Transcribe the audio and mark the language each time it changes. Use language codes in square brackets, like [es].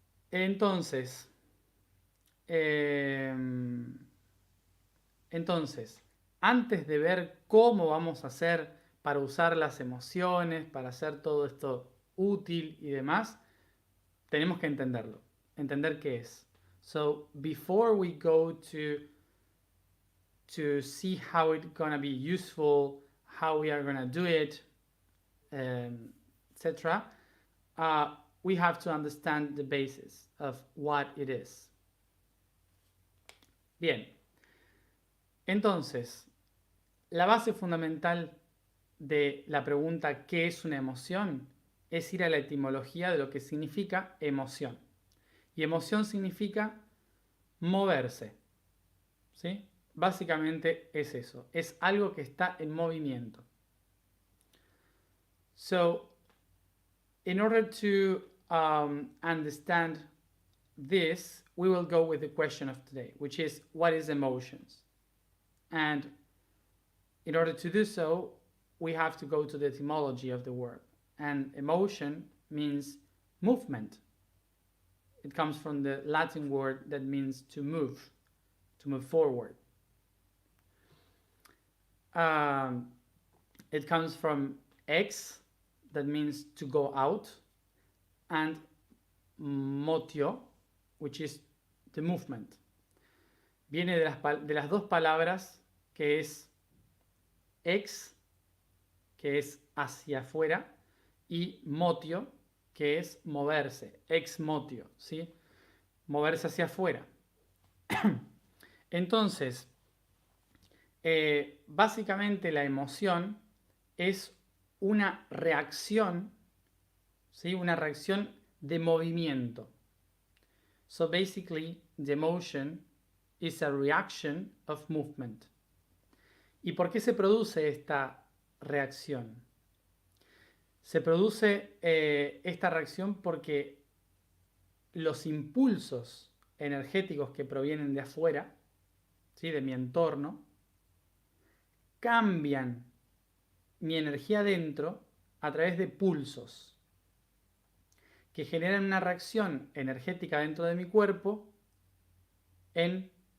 [es] Entonces, antes de ver cómo vamos a hacer para usar las emociones, para hacer todo esto útil y demás, tenemos que entenderlo, entender qué es. [en] So before we go to see how it's gonna be useful, how we are gonna do it, etc., we have to understand the basis of what it is. [es] Bien, entonces, la base fundamental de la pregunta ¿qué es una emoción? Es ir a la etimología de lo que significa emoción. Y emoción significa moverse, ¿sí? Básicamente es eso, es algo que está en movimiento. [en] So, in order to understand this, we will go with the question of today, which is, what is emotions? And in order to do so, we have to go to the etymology of the word. And emotion means movement. It comes from the Latin word that means to move forward. It comes from ex, that means to go out, and motio, which is the movement. [es] Viene de las dos palabras que es ex, que es hacia afuera, y motio, que es moverse, ex motio, ¿sí? Moverse hacia afuera. Entonces, básicamente la emoción es una reacción, ¿sí? Una reacción de movimiento. [en] So basically, the emotion is a reaction of movement. [es] ¿Y por qué se produce esta reacción? Se produce esta reacción porque los impulsos energéticos que provienen de afuera, ¿sí? De mi entorno, cambian mi energía dentro a través de pulsos que generan una reacción energética dentro de mi cuerpo en